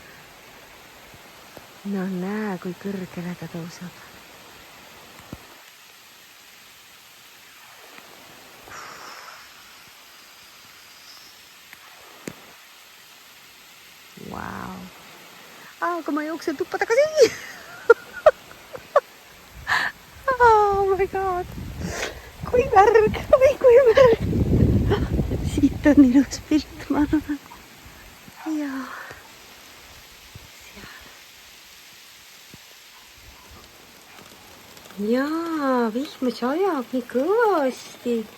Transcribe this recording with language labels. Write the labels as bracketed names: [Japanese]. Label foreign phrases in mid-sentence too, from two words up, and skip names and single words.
[Estonian] No näe, kui kõrgele ta tõuseb. [English] Wow. [Estonian] Aga ma jooksen tuppa tagasi. [English] Oh my god. [Estonian] Kui märg või kui märg. Siit on ilus pilt, ma arvan. Ja. Jaa, vihm sajab nii kõvasti.